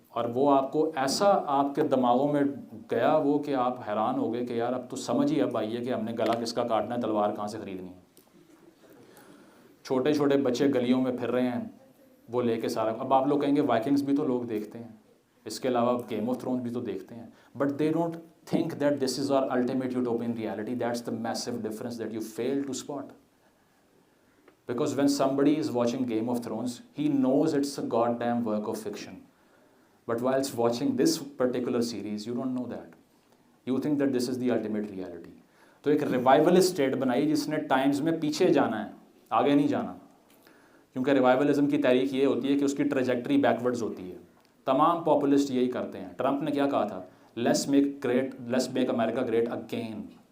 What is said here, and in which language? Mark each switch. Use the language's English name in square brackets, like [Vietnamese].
[Urdu] اور وہ آپ کو ایسا آپ کے دماغوں میں گیا وہ کہ آپ حیران ہو گئے کہ یار اب تو سمجھ ہی اب آئی ہے کہ ہم نے گلا کس کا کاٹنا ہے, تلوار کہاں سے خریدنی ہے. چھوٹے چھوٹے بچے گلیوں میں پھر رہے ہیں وہ لے کے سارا. اب آپ لوگ کہیں گے وائکنگس بھی تو لوگ دیکھتے ہیں, اس کے علاوہ گیم آف تھرونز بھی تو دیکھتے ہیں, [English] But they don't think that this is our ultimate utopian reality. That's the massive difference that you fail to spot. Because when somebody is watching Game of Thrones, he knows it's a goddamn work of fiction. But whilst watching this particular series, you don't know that. You think that this is the ultimate reality. [Urdu] تو ایک ریوائولسٹ state بنائی جس نے Times میں پیچھے جانا ہے, آگے نہیں جانا, کیونکہ ریوائولزم کی تاریخ یہ ہوتی ہے کہ اس کی ٹریجیکٹری بیکورڈز ہوتی ہے. تمام پاپولسٹ یہی کرتے ہیں. ٹرمپ نے کیا کہا تھا, [English] Let's make America great again.